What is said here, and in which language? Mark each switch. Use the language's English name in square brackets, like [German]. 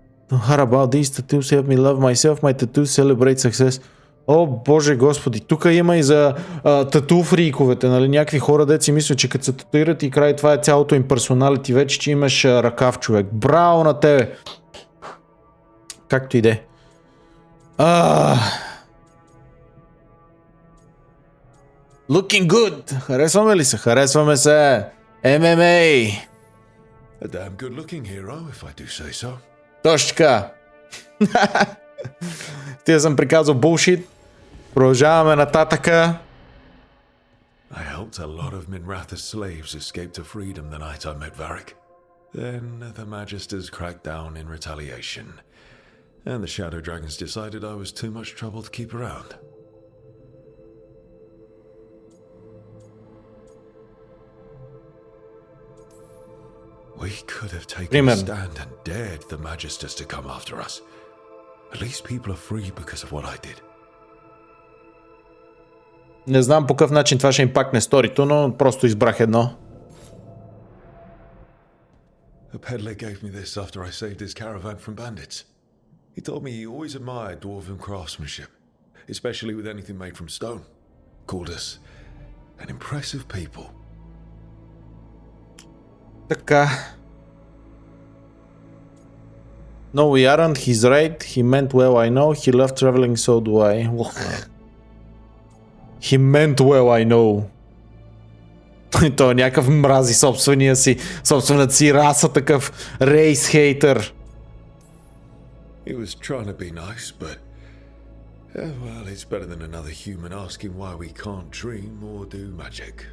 [English] How about these tattoos help me love myself, my tattoos celebrate success. [Bulgarian] О, боже господи, тук има и за тату фриковете, нали, някакви хора дет си мислят, че като се татуират и край това е цялото им персоналити, вече че имаш ръкав, човек. Браво на тебе! Както иде. [English] Looking good! [Bulgarian] Харесваме ли се? Харесваме се! MMA! [English] A damn good looking hero, if I do say so. [Bulgarian] Точно така! Тия съм приказал булшит. Продължаваме нататъка. [English] I helped a lot of Minratha's slaves escape to freedom the night I met Varric. Then the Magisters cracked down in retaliation, and the Shadow Dragons decided I was too much trouble to keep around. We could have taken a stand and dared the Magisters to come after us. At least people are free because of what I did. [Bulgarian] Не знам по какъв начин това ще им пакне сторито, но просто избрах едно. [English] A peddler gave me this after I saved his caravan from bandits. He told me he always admired dwarven craftsmanship, especially with anything made from stone. Called us an impressive people. [Bulgarian] Така. [English] No, we aren't. He's right. He meant well, I know. He loved traveling, so do I. He meant well, I know. [Bulgarian] Той някакъв мрази собствената си раса, такъв рейс хейтър. [English] He was trying to be nice, but well, it's better than another human asking why we can't dream or do magic.